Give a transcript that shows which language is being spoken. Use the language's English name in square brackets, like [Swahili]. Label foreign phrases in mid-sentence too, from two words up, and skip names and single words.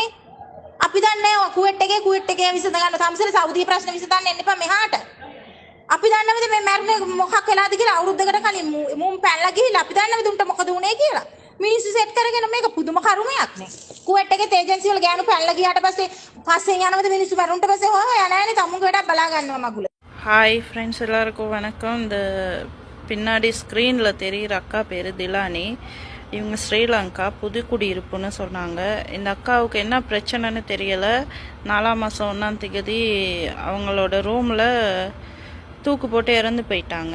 [Sinhala] අපි දන්නේ කුවෙට් එකේ විසඳ ගන්න සම්සල සෞදි ප්‍රශ්න විසඳන්න එන්න එපා මෙහාට. අපි දන්නවද මේ මැරෙන්නේ මොකක් වෙලාද කියලා අවුරුද්දකට කලින් මුම් පැනලා ගිහිල්ලා අපි දන්නවද උන්ට මොකද වුනේ කියලා. මිනිස්සු සෙට් කරගෙන මේක පුදුම කරුමයක් නේ. කුවෙට් එකේ ඒජන්සි වල ගෑනු පැනලා ගියාට පස්සේ යනවද මිනිස්සු මරුන්ට පස්සේ හොය යන්නේ තමුන්ගේ වැඩක් බලා ගන්නවා මගුල. [English] hi friends [Tamil] எல்லாருக்கும் வணக்கம். இந்த பின்னாடி ஸ்க்ரீனில் தெரிகிற அக்கா பேர் திலானி. இவங்க ஸ்ரீலங்கா புதுக்குடியிருப்புன்னு சொன்னாங்க. இந்த அக்காவுக்கு என்ன பிரச்சனைன்னு தெரியலை. 4ஆம் மாதம் 1ஆம் தேதி அவங்களோட ரூமில் தூக்கு போட்டு இறந்து போயிட்டாங்க.